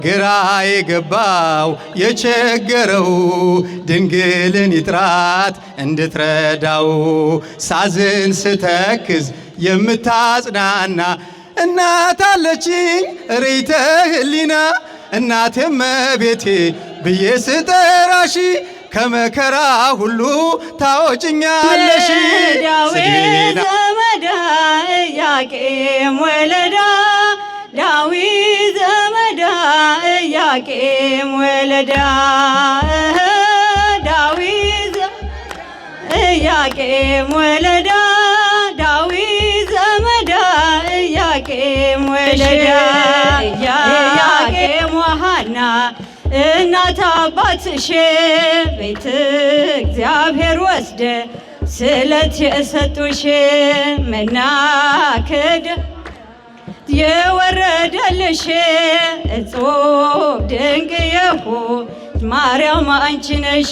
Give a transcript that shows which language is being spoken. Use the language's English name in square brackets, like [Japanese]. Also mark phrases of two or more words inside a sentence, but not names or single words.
[Amharic] ግራ የገባው የቸገረው ድንግልን ይጥራት እንድትረዳው ሳዝን ስተክዝ የምታጽናና እናት አለችኝ ርይተ ህሊና እናቴ እመቤቴ ብዬ ስጠራሽ ከመከራ ሁሉ ታወጭኛለሽ። [Geez] ዳዊት ዘመዳ ኢያቄም ወለዳ ዳዊት ዘመዳ ኢያቄም ወለዳ ዳዊት ኢያቄም ወለዳ ዳዊት ዘመዳ ኢያቄም ወለዳ [Amharic] ኢያቄም ወሐና እናት አባትሽ ቤተ እግዚአብሔር ወስደ ስለት የሰጡሽ መና ከደ የወረደልሽ እጹብ ድንቅ የሆንሽ ማርያም አንቺ ነሽ።